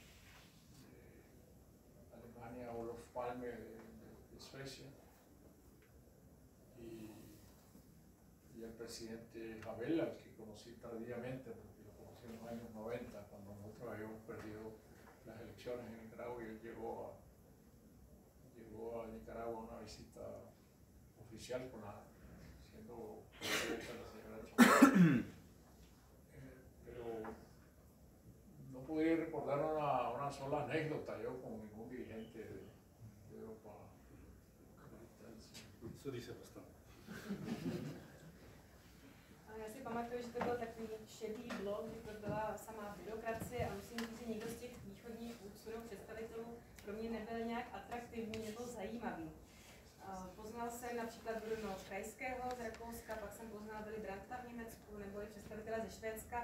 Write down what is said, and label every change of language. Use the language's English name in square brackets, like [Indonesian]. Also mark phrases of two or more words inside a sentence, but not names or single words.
[Spanish] de Alemania, Olof Palme de Suecia, y el presidente Havel, al que conocí tardíamente, porque lo conocí en los años 90, cuando nosotros habíamos perdido las elecciones en Nicaragua, y él llegó a Nicaragua a una visita oficial con la siendo presidenta la señora Chávez. Pero no podría recordar una sola anécdota yo con ningún dirigente de Europa. Co dice bastante. [Czech] Já si pamatuju, že to byl takový šedý blok, že to byla samá byrokracie a musím říct, že nikdo z těch východních vůdců představitelů pro mě nebyl nějak atraktivní nebo zajímavý. Poznal jsem například Bruno Krajského z Rakouska, pak jsem poznal Willy Brandta v Německu, nebo i představitele ze Švédska.